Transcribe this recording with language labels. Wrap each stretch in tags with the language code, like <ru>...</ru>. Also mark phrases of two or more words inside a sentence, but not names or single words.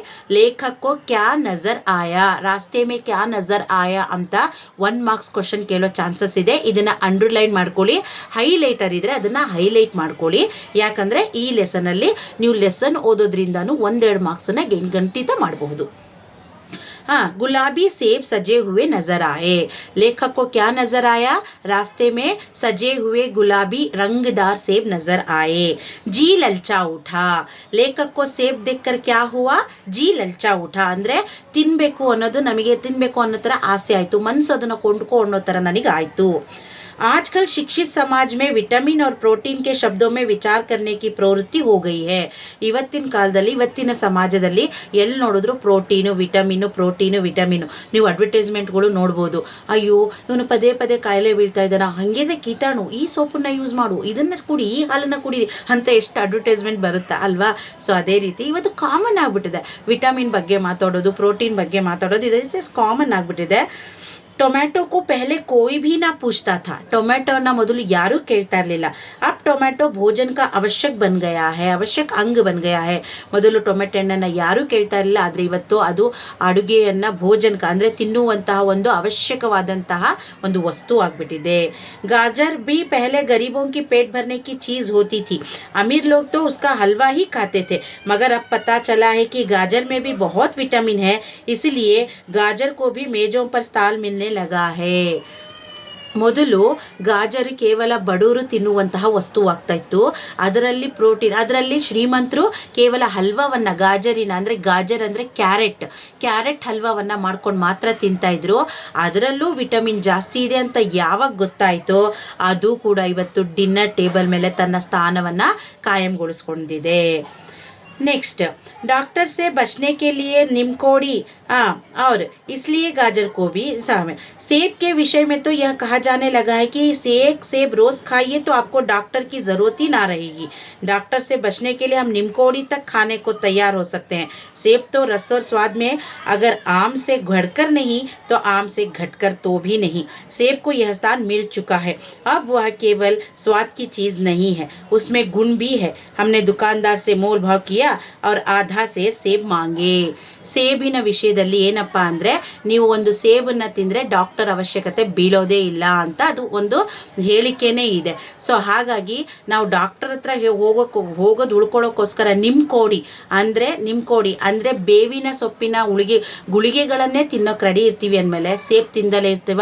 <hi>लेखक को क्या नज़र आया, रास्ते में क्या नज़र आया</hi> <kn>ಅಂತ 1</kn> <en>marks question</en> <kn>ಕೇಳೋ ಚಾನ್ಸಸ್ ಇದೆ. ಇದನ್ನು ಅಂಡರ್ಲೈನ್ ಮಾಡ್ಕೊಳ್ಳಿ. ಹೈಲೈಟರ್ ಇದ್ದರೆ ಅದನ್ನು ಹೈಲೈಟ್ ಮಾಡ್ಕೊಳ್ಳಿ. ಯಾಕಂದರೆ ಈ ಲೆಸನಲ್ಲಿ ನೀವು ಲೆಸನ್ ಓದೋದ್ರಿಂದನೂ 1-2 ಮಾರ್ಕ್ಸನ್ನು ಖಂಡಿತ ಮಾಡಬಹುದು.</kn> <hi>गुलाबी सेब सजे हुए नजर आए. लेखक को क्या नजर आया? रास्ते में सजे हुए गुलाबी रंगदार सेब नजर आए. जी ललचा उठा. लेखक को सेब देखकर क्या हुआ? जी ललचा उठा</hi> <kn>ಅಂದರೆ ತಿನ್ನಬೇಕು ಅನ್ನೋದು, ನಮಗೆ ತಿನ್ನಬೇಕು ಅನ್ನೋ ಥರ ಆಸೆ ಆಯಿತು. ಮನಸ್ಸು ಅದನ್ನು ಕೊಂಡ್ಕೊ ಅನ್ನೋ ಥರ ನನಗೆ ಆಯಿತು.</kn> <hi>आजकल शिक्षित समाज में विटामिन और प्रोटीन के शब्दों में विचार करने की प्रवृत्ति हो गई है.</hi> <kn>ಇವತ್ತಿನ ಕಾಲದಲ್ಲಿ, ಇವತ್ತಿನ ಸಮಾಜದಲ್ಲಿ ಎಲ್ಲಿ ನೋಡಿದ್ರು ಪ್ರೋಟೀನು ವಿಟಮಿನು. ನೀವು ಅಡ್ವರ್ಟೈಸ್ಮೆಂಟ್ಗಳು ನೋಡ್ಬೋದು. ಅಯ್ಯೋ ಇವನು ಪದೇ ಕಾಯಿಲೆ ಬೀಳ್ತಾ ಇದ್ದಾನ, ಹಾಗೇನೆ ಕೀಟಾಣು, ಈ ಸೋಪನ್ನು ಯೂಸ್ ಮಾಡು, ಇದನ್ನು ಕುಡಿ, ಈ ಹಾಲನ್ನು ಕುಡಿ ಅಂತ ಎಷ್ಟು ಅಡ್ವರ್ಟೈಸ್ಮೆಂಟ್ ಬರುತ್ತಾ ಅಲ್ವಾ. ಸೊ ಅದೇ ರೀತಿ ಇವತ್ತು ಕಾಮನ್ ಆಗಿಬಿಟ್ಟಿದೆ. ವಿಟಮಿನ್ ಬಗ್ಗೆ ಮಾತಾಡೋದು, ಪ್ರೋಟೀನ್ ಬಗ್ಗೆ ಮಾತಾಡೋದು, ಇದು ಕಾಮನ್ ಆಗಿಬಿಟ್ಟಿದೆ.</kn> <hi>ಟೊಮ್ಯಾಟೊ को पहले कोई भी ना पूछता था.</hi> <kn>ಟೊಮ್ಯಾಟೋನ ಮೊದಲು ಯಾರೂ ಕೇಳ್ತಾ ಇರಲಿಲ್ಲ.</kn> <hi>अब ಟೊಮ್ಯಾಟೊ ಭೋಜನ का आवश्यक बन गया है, आवश्यक अंग बन गया है.</hi> <kn>ಮೊದಲು ಟೊಮ್ಯಾಟೊ ಹಣ್ಣನ್ನು ಯಾರೂ ಕೇಳ್ತಾ ಇರಲಿಲ್ಲ, ಆದರೆ ಇವತ್ತು ಅದು ಅಡುಗೆಯನ್ನು ಭೋಜನಕ ಅಂದರೆ ತಿನ್ನುವಂತಹ ಒಂದು ಅವಶ್ಯಕವಾದಂತಹ ಒಂದು ವಸ್ತು ಆಗಿಬಿಟ್ಟಿದೆ.</kn> <hi>गाजर भी पहले गरीबों की पेट भरने की चीज़ होती थी. अमीर लोग तो उसका हलवा ही खाते थे, मगर अब पता चला है कि गाजर में भी बहुत विटामिन है, इसलिए गाजर को भी मेज़ों पर स्थान मिलने लगा है.</hi> <kn>ಮೊದಲು ಗಾಜರ್ ಕೇವಲ ಬಡವರು ತಿನ್ನುವಂತಹ ವಸ್ತುವಾಗ್ತಾ ಇತ್ತು. ಅದರಲ್ಲಿ ಪ್ರೋಟೀನ್, ಅದರಲ್ಲಿ ಶ್ರೀಮಂತರು ಕೇವಲ ಹಲ್ವಾವನ್ನು, ಗಾಜರ್ ಅಂದರೆ ಕ್ಯಾರೆಟ್ ಹಲ್ವಾವನ್ನು ಮಾಡ್ಕೊಂಡು ಮಾತ್ರ ತಿಂತಾಯಿದ್ರು. ಅದರಲ್ಲೂ ವಿಟಮಿನ್ ಜಾಸ್ತಿ ಇದೆ ಅಂತ ಯಾವಾಗ ಗೊತ್ತಾಯಿತೋ ಅದು ಕೂಡ ಇವತ್ತು</kn> <en>dinner table</en> <kn>ಮೇಲೆ ತನ್ನ ಸ್ಥಾನವನ್ನು ಕಾಯಂಗೊಳಿಸ್ಕೊಂಡಿದೆ.</kn> <hi>नेक्स्ट, डॉक्टर से बचने के लिए निमकोड़ी और इसलिए गाजर को भी शामिल. सेब के विषय में तो यह कहा जाने लगा है कि सेब रोज़ खाइए तो आपको डॉक्टर की ज़रूरत ही ना रहेगी. डॉक्टर से बचने के लिए हम निमकोड़ी तक खाने को तैयार हो सकते हैं. सेब तो रस और स्वाद में अगर आम से घटकर नहीं तो आम से घटकर तो भी नहीं. सेब को यह स्थान मिल चुका है. अब वह केवल स्वाद की चीज़ नहीं है, उसमें गुण भी है. हमने दुकानदार से मोल भाव किया क्या और आधा से सेब मांगे.</hi> <kn>ಸೇಬಿನ ವಿಷಯದಲ್ಲಿ ಏನಪ್ಪ ಅಂದರೆ, ನೀವು ಒಂದು ಸೇಬನ್ನು ತಿಂದರೆ ಡಾಕ್ಟರ್ ಅವಶ್ಯಕತೆ ಬೀಳೋದೇ ಇಲ್ಲ ಅಂತ ಅದು ಒಂದು ಹೇಳಿಕೆನೇ ಇದೆ. ಸೊ ಹಾಗಾಗಿ ನಾವು ಡಾಕ್ಟರ್ ಹತ್ರ ಹೋಗೋದು ಉಳ್ಕೊಳ್ಳೋಕ್ಕೋಸ್ಕರ ನಿಮ್ಕೋಡಿ ಅಂದರೆ ಬೇವಿನ ಸೊಪ್ಪಿನ ಗುಳಿಗೆಗಳನ್ನೇ ತಿನ್ನೋಕೆ ರೆಡಿ ಇರ್ತೀವಿ ಅಂದಮೇಲೆ ಸೇಬ್ ತಿಂದಲೇ ಇರ್ತೀವ.</kn>